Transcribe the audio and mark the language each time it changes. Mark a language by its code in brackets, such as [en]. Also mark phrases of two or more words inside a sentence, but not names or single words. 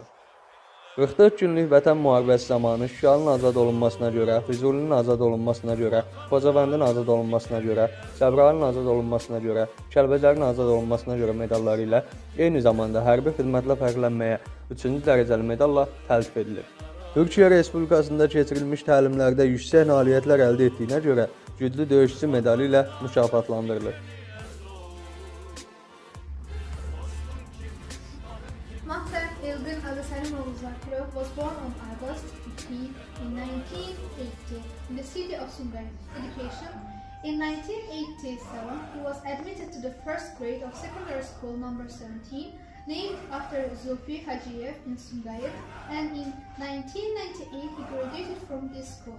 [az] 44 günlük vətən müharibəsi zamanı Şuşanın azad olunmasına görə, Füzulinin azad olunmasına görə, Xocavəndin azad olunmasına görə, Cəbrayılın azad olunmasına görə, Kəlbəcərin azad olunmasına görə medalları ilə eyni zamanda hərbi xidmətlə fərqlənməyə 3-cü dərəcəli medalla təltif edilir. Türkiyə Respublikasında keçirilmiş təlimlərdə yüksək nailiyyətlər əldə etdiyinə görə güclü döyüşçü medalı ilə mükafatlandırılır. [en] Martyrs Elvin Abisalimoğlu Zakirov was born on August 15 in 1980 in the city of Sumgayit. Education. In 1987, he was admitted to the first grade of secondary school number 17, named after Zulfi Hajiyev in Sumgayit, and in 1998 he graduated from this school.